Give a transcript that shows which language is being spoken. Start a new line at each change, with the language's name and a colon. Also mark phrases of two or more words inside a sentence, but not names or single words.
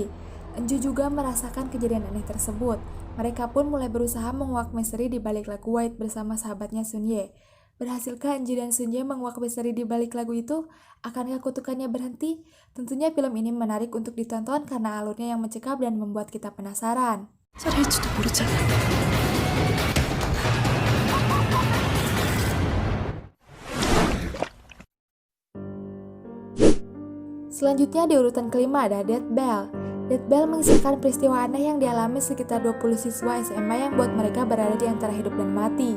Indonesian: Enju juga merasakan kejadian aneh tersebut. Mereka pun mulai berusaha menguak misteri di balik lagu White bersama sahabatnya Sunye. Berhasilkah Enju dan Sunye menguak misteri di balik lagu itu? Akankah kutukannya berhenti? Tentunya film ini menarik untuk ditonton karena alurnya yang mencekam dan membuat kita penasaran.
Korean: 잘할지도 모르잖아.
Indonesian: Selanjutnya di urutan kelima ada Death Bell. Death Bell mengisahkan peristiwa aneh yang dialami sekitar 20 siswa SMA yang buat mereka berada di antara hidup dan mati.